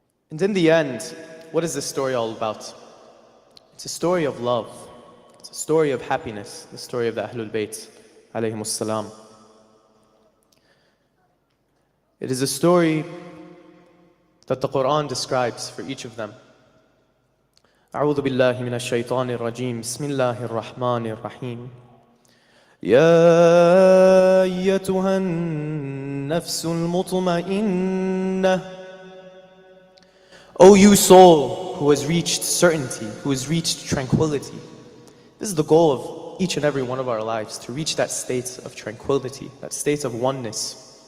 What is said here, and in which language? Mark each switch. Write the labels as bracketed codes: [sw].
[en] And in the end, what is this story all about? It's a story of love. It's a story of happiness, the story of the Ahlul Bayt, alayhimus salam. It is a story that the Quran describes for each of them. [ar] أعوذ بالله من الشيطان الرجيم بسم الله الرحمن الرحيم يا أيتها النفس المطمئنة. [en] O you soul who has reached certainty, who has reached tranquility. This is the goal of each and every one of our lives, to reach that state of tranquility, that state of oneness.